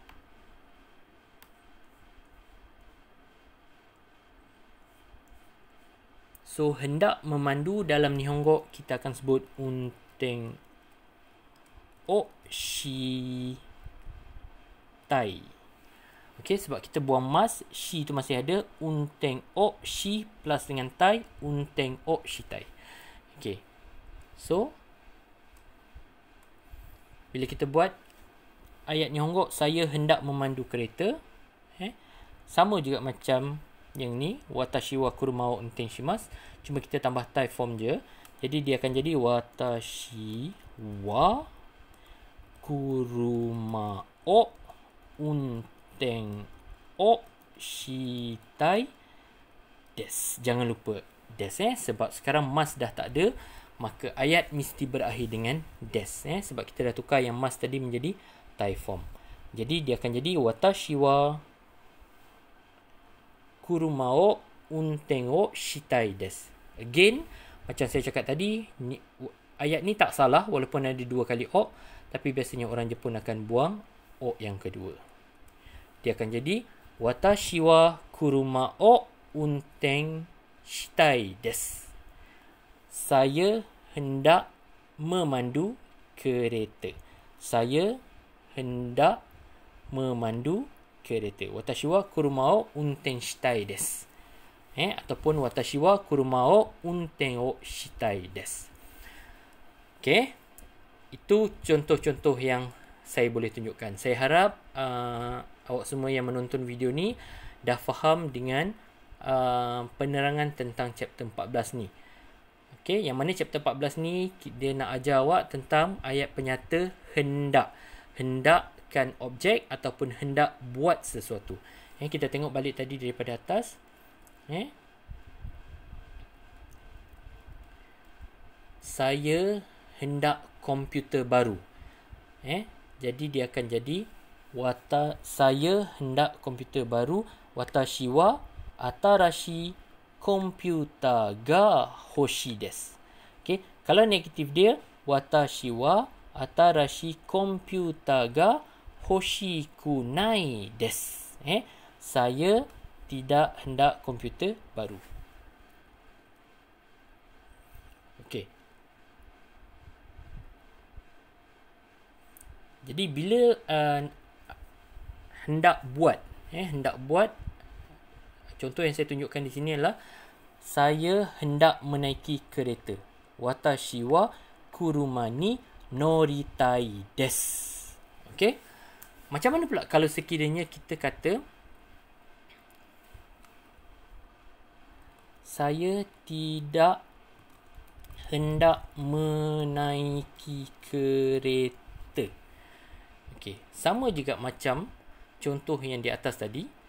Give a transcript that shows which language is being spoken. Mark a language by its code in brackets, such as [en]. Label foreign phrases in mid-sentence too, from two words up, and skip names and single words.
[ms] So hendak memandu dalam Nihongo kita akan sebut [ja] 運転をしたい. [ms] Okey, sebab kita buang mas, shi tu masih ada. [ja] 運転をし [ms] plus dengan tai, [ja] 運転をしたい. [ms] Okey. So bila kita buat ayat Nihongo saya hendak memandu kereta, sama juga macam yang ni, [ja] 私は車を運転します, [ms] cuma kita tambah tai form je. Jadi dia akan jadi [ja] 私は車を運転をしたいです. [ms] Jangan lupa desu sebab sekarang mas dah tak ada, maka ayat mesti berakhir dengan desu sebab kita dah tukar yang mas tadi menjadi tai form. Jadi dia akan jadi [ja] 私は車を運転をしたいです. [ms] Again, macam saya cakap tadi, ayat ni tak salah walaupun ada 2 kali o, tapi biasanya orang Jepun akan buang o yang kedua. Dia akan jadi [ja] 私は車を運転したいです. [ms] Saya hendak memandu kereta. Saya hendak memandu kereta. [ja] 私は車を運転したいです. Ataupun 私は車を運転をしたいです. [ms] Okay. Itu contoh-contoh yang saya boleh tunjukkan. Saya harap awak semua yang menonton video ni dah faham dengan penerangan tentang chapter 14 ni. Okay, yang mana chapter 14 ni dia nak ajar awak tentang ayat penyata hendak. Hendakkan objek ataupun hendak buat sesuatu. Kita tengok balik tadi daripada atas. Saya hendak komputer baru. Jadi dia akan jadi saya hendak komputer baru. [ja] 私は新しいコンピューターが欲しいです. [ms] Okay. Kalau negatif dia, [ja] 私は新しいコンピューターが欲しくないです. [ms] Saya tidak hendak komputer baru. Okey. Jadi bila hendak buat, contoh yang saya tunjukkan di sini adalah saya hendak menaiki kereta. [ja] 私は車に乗りたいです. [ms] Okey. Macam mana pula kalau sekiranya kita kata saya tidak hendak menaiki kereta. Okey, sama juga macam contoh yang di atas tadi.